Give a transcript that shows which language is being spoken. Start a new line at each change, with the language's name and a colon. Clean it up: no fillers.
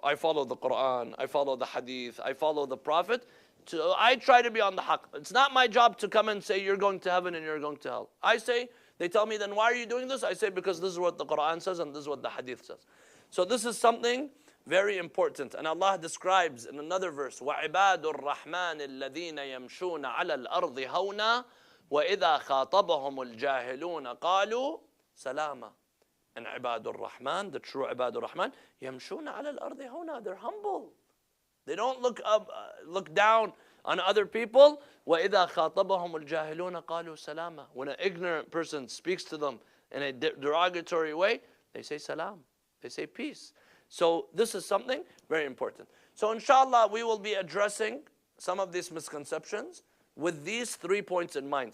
English: I follow the Quran, I follow the Hadith, I follow the Prophet. So I try to be on the haqq. It's not my job to come and say you're going to heaven and you're going to hell. I say, they tell me, then why are you doing this? I say, because this is what the Quran says and this is what the Hadith says. So this is something very important. And Allah describes in another verse,
Arabic: وَعِبَادُ الرَّحْمَنِ الَّذِينَ يَمْشُونَ عَلَى الْأَرْضِ هَوْنًا وَإِذَا خَاطَبَهُمُ الْجَاهِلُونَ قَالُوا سَلَامًا. And عِبَادُ الرَّحْمَنِ,
English: the true
Arabic: عِبَادُ الرَّحْمَنِ, يَمْشُونَ عَلَى الْأَرْضِ هَوْنًا.
English: They're humble. They don't look up, look down on other people.
Arabic: وَإِذَا خَاطَبَهُمُ الْجَاهِلُونَ قَالُوا سَلَامًا.
English: When an ignorant person speaks to them in a derogatory way, they say salam. They say peace. So this is something very important. So inshallah, we will be addressing some of these misconceptions with these 3 points in mind.